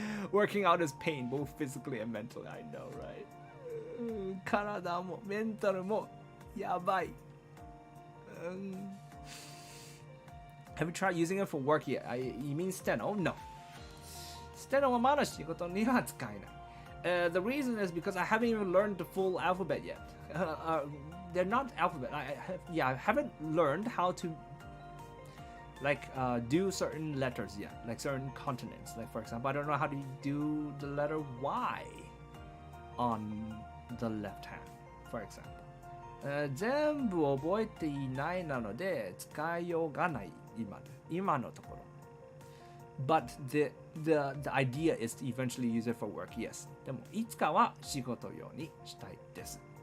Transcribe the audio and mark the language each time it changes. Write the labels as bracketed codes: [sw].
[en] Working out is pain, both physically and mentally. I know, right? [ja] 体もメンタルもやばい。 [en] Have you tried using it for work yet? You mean steno? No. [ja] Steno はまだ仕事には使えない。 [en] The reason is because I haven't even learned the full alphabet yet. They're not alphabet. I haven't learned how to do certain letters yet, like certain consonants. Like for example, I don't know how to do the letter Y on the left hand, for example. [ja] 全部覚えていないなので使いようがない今のところ。 [en] But the idea is to eventually use it for work. Yes. [ja] でもいつかは仕事用にしたいです。